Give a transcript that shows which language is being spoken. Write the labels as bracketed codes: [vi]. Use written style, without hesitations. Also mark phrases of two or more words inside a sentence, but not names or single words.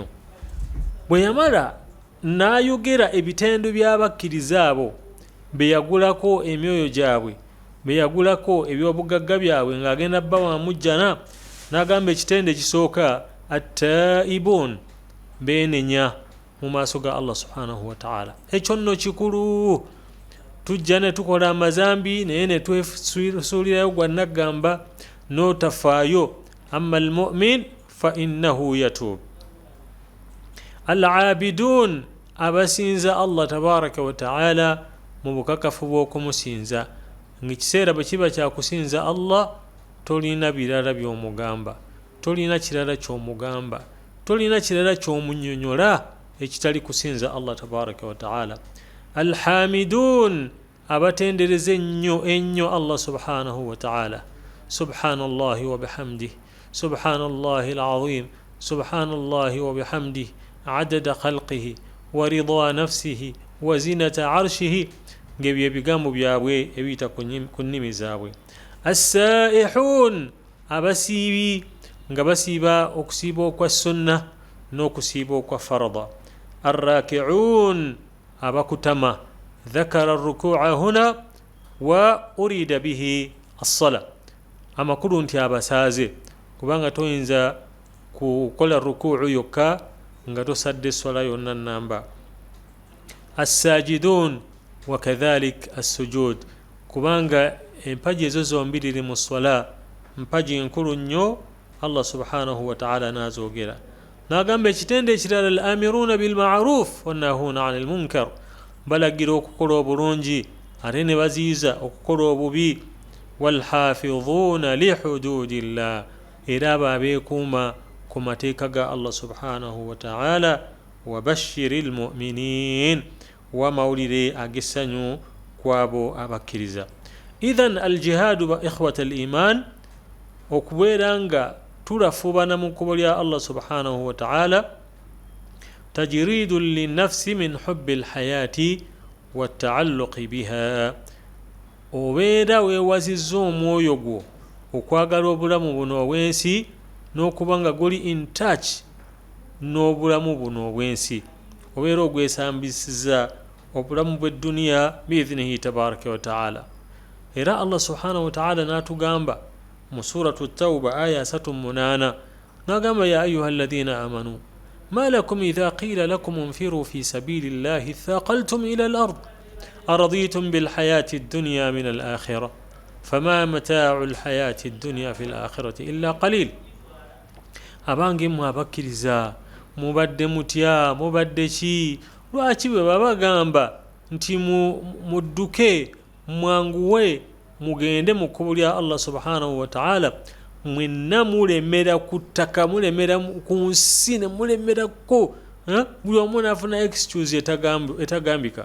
[lg] Bwe yamala n'ayogera ebitendo by'abakkiriza abo be yagulako emyoyo gyabwe, be yagulako ebyobugagga byabwe ng'agenda bawamu jjana, n'agamba ekitendo ekisooka at-taibun, beenenya mu maaso ga [ar] الله سبحانه وتعالى. [lg] Ekyo nno kikulu. Tujja ne tukola amazambi naye ne twesuulirayo gwannagamba n'otafaayo. [ar] أما المؤمن فإنه يتوب. [lg] Al-abidun, abasinza [ar] الله تبارك وتعالى [lg] mu bukakafu bw'okumusinza. Ng'ekiseera bwe kiba kyakusinza Allah, tolina birala by'omugamba, tolina kirala ky'omugamba, tolina kirala ky'omunnyonnyola ekitali kusinza [ar] الله تبارك وتعالى. [lg] Alhamidun, abatendereza ennyo ennyo [ar] الله سبحانه وتعالى. سبحان الله وبحمده سبحان الله العظيم سبحان الله وبحمده عدد خلقه ورضا نفسه وزنة عرشه [lg] ngebyo ebigambo byabwe ebiyita ku nnimi zaabwe. As-saihun, abasiibi nga basiiba okusiiba okwa sunna n'okusiiba okwa farada. Ar-raki'un, abakutama. [ar] ذكر الركوع هنا وأريد به الصلاة, [lg] amakulu nti abasaaze, kubanga toyinza kukola ruku'u yokka nga tosadde swala yonna namba. [ar] الساجدون وكذلك السجود, [lg] kubanga empaji ezo zombi liri mu swala mpaji enkulu nnyo [ar] الله سبحانه وتعالى [lg] nazoogera. N'agamba ekitende ekirala [ar] الآمرون بالمعروف والناهون عن المنكر, [lg] balagira okukola obulungi ate ne baziiza okukola obubi. [ar] والحافظون لحدود الله, [lg] era abeekuuma ku mateeka ga [ar] الله سبحانه وتعالى. وبشر المؤمنين, [lg] wa mawulire ag'essanyu kwabo abakkiriza. [ar] إذن الجهاد إخوة الإيمان, [lg] okubeera nga tulafubana mu kkubo lya Allah [ar] سبحانه وتعالى تجريد للنفس من حب الحياة والتعلق بها, [lg] obeera weewazizza omwoyo gwo okwagala obulamu buno obw'ensi n'okuba nga guli [en] in touch [lg] n'obulamu buno obw'ensi, obeera ogwesambisiza obulamu bw'edduniya [ar] بإذنه تبارك وتعالى. Era الله سبحانه وتعالى [lg] n'atugamba mu [ar] suratu at-tawba aya 38, n'agamba يا أيها الذين آمنوا ما لكم إذا قيل لكم انفروا في سبيل الله اثاقلتم إلى الأرض أرضيتم بالحياة الدنيا من الآخرة فما متاع الحياة الدنيا في الآخرة إلا قليل. [lg] abange mwabakiriza mubadde mutya mubadde ki, lwaki bwe babagamba nti mudduke mwanguwe mugende mu kkubo lya [ar] الله سبحانه وتعالى, [lg] mwenna mulemera ku ttaka, mulemera ku nsi, ne mulemerako, buli omu n'afuna excuse etagambika.